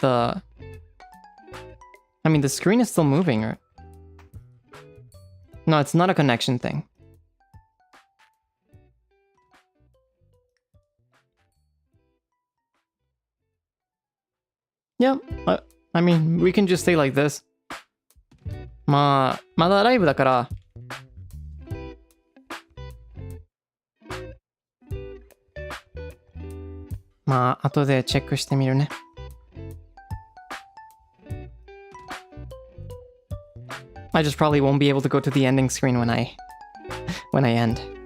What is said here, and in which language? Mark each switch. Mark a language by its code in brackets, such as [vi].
[en] I mean, the screen is still moving, right? No, it's not a connection thing. Yeah, I mean, we can just stay like this. [ja] まあ、まだライブだから。まあ、後でチェックしてみるね。 [en] I just probably won't be able to go to the ending screen when I end.